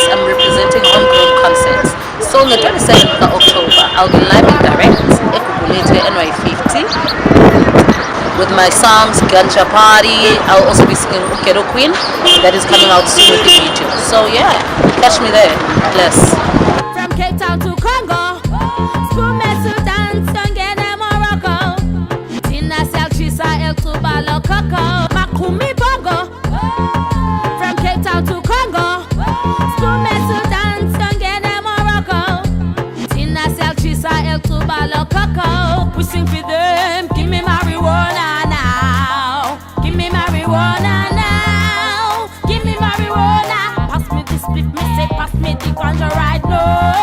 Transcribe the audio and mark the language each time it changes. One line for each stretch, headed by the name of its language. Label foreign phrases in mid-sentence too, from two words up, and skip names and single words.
English: I'm representing Homegrown Concepts. So on the 27th of October, I'll be live and direct at NY50 with my songs Ganja Party. I'll also be singing Ukedo Queen, that is coming out soon with the video. So yeah, catch me there. Bless. From Cape Town to Congo, Spume Sudan, Sangene Morocco, Tina Selchisa El Tubalo Coco, Makumi Bongo. From Cape Town to Congo, Spume Sudan, Sangene Morocco, Tina Selchisa El Tubalo Coco. We sing for them, give me marijuana now, give me marijuana now, give me marijuana. Pass me the split, me say pass me the ganja right now.